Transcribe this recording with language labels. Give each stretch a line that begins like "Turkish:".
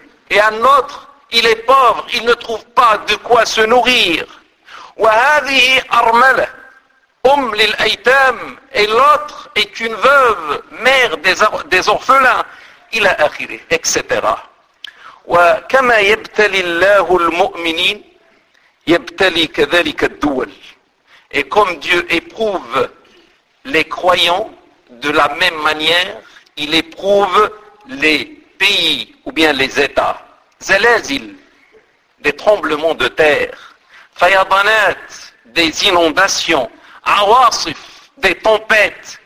French: Et un autre, il est pauvre, il ne trouve pas de quoi se nourrir.
Arabic: وهذه أرملة أم للأيتام,
French: et l'autre est une veuve, mère des orphelins,
Arabic: إلى آخره,
French: etc.
Arabic: وكما يبتلي الله المؤمنين يبتلي كذلك الدول.
French: Et comme Dieu éprouve les croyants de la même manière, il éprouve les pays ou bien les états. زلازل, des tremblements de terre. Fayadanat, des inondations. Awasif, des tempêtes.